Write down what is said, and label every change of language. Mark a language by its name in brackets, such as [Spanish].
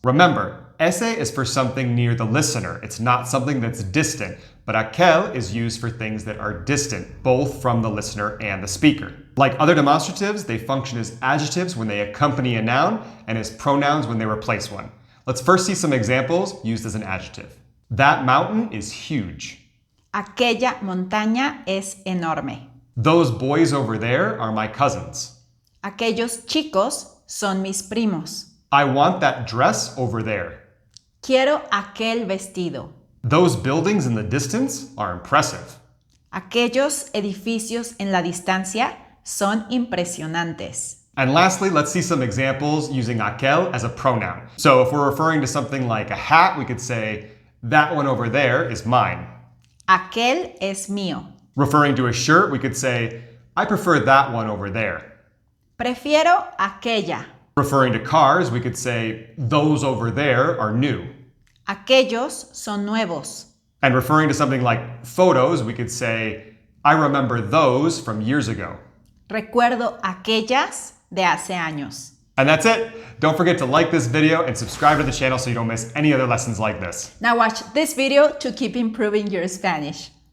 [English] Remember, ese is for something near the listener. It's not something that's distant, but aquel is used for things that are distant, both from the listener and the speaker. Like other demonstratives, they function as adjectives when they accompany a noun and as pronouns when they replace one. Let's first see some examples used as an adjective. That mountain is huge. [Spanish] Aquella montaña es enorme. [English] Those boys over there are my cousins. [Spanish] Aquellos chicos son mis primos. [English] I want that dress over there. [Spanish] Quiero aquel vestido. [English] Those buildings in the distance are impressive. [Spanish] Aquellos edificios en la distancia son impresionantes. [English] And lastly, let's see some examples using aquel as a pronoun. So if we're referring to something like a hat, we could say, that one over there is mine. [Spanish] Aquel es mío. [English] Referring to a shirt, we could say, I prefer that one over there. [Spanish] Prefiero aquella. [English] Referring to cars, we could say, those over there are new. [Spanish] Aquellos son nuevos. [English] And referring to something like photos, we could say, I remember those from years ago. [Spanish] Recuerdo aquellas de hace años. [English] And that's it. Don't forget to like this video and subscribe to the channel so you don't miss any other lessons like this. Now watch this video to keep improving your Spanish.